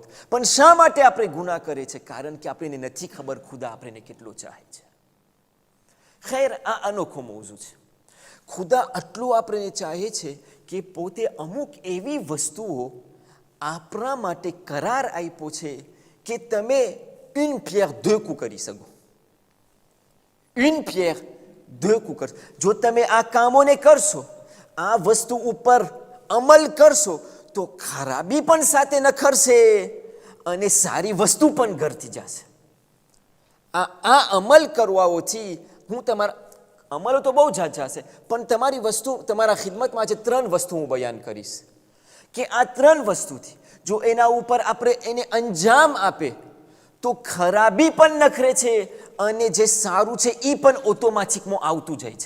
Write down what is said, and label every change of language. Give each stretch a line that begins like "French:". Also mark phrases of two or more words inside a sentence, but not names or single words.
Gujarati: પણ શા માટે આપણે ગુનાહ કરે છે? કારણ કે આપણને નથી ખબર ખુદા આપણને કેટલું ચાહે છે. ખેર, આ અનોખો મૌજુ છે. ખુદા આટલું આપણને ચાહે છે કે પોતે અમુક એવી વસ્તુઓ આપણા માટે કરાર આપ્યો છે કે તમે
French: une pierre deux coups
Gujarati: કરી શકો.
French: une pierre deux coups કરશો.
Gujarati: જો તમે આ કામોને કરશો, આ વસ્તુ ઉપર અમલ કરશો, તો ખરાબી પણ સાથે નખરશે અને સારી વસ્તુ પણ ઘરથી જશે. આ અમલ કરવાઓથી હું તમારા અમલો તો બહુ ઝાઝા છે, પણ તમારી વસ્તુ તમારા ખિદમતમાં આજે 3 વસ્તુ હું બયાન કરીશ કે આ 3 વસ્તુથી જો એના ઉપર આપણે એને અંજામ આપે તો ખરાબી પણ નખરે છે અને જે સારું છે એ પણ ઓટોમેટિકમાં આવતું જાય છે.